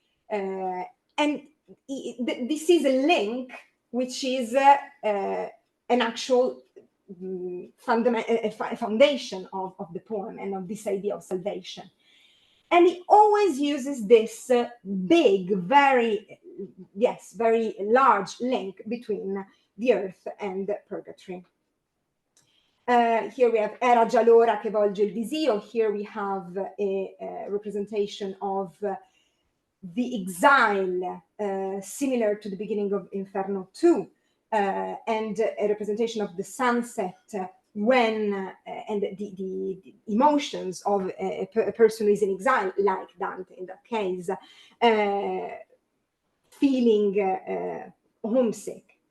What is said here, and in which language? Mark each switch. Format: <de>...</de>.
<en>And this is a link which is an actual foundation of the poem and of this idea of salvation. And he always uses this big, very large link between the earth and purgatory. Here we have</en> <it>Era già l'ora che volge il disio.</it> <en>Here we have a representation of the exile, similar to the beginning of Inferno 2, and a representation of the sunset when, and the emotions of a person who is in exile, like Dante in that case, feeling homesick.</en>